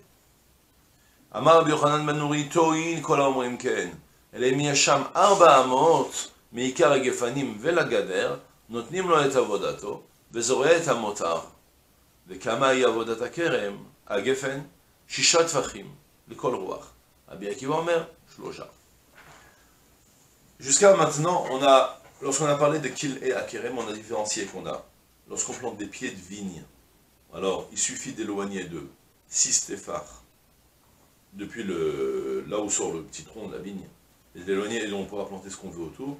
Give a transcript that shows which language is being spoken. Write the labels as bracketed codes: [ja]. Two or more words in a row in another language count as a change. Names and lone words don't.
[he] אמר רבי יוחנן בן נורי, תועיל כל האומרים כן, אלא אם יש שם 400 מעיקר הגפנים ולגדר, נותנים לו את עבודתו, וזורע את המותר. וכמה היא עבודת הכרם? הגפן, 6 טפחים לכל רוח. רבי עקיבא אומר, 3. [fr] Jusqu'à maintenant, lorsqu'on a parlé de [he] כלאי הכרם, [fr] on a différencié qu'on a. Lorsqu'on plante des pieds de vigne, alors il suffit d'éloigner de 6 téphars depuis là où sort le petit tronc de la vigne, et d'éloigner, et on pourra planter ce qu'on veut autour.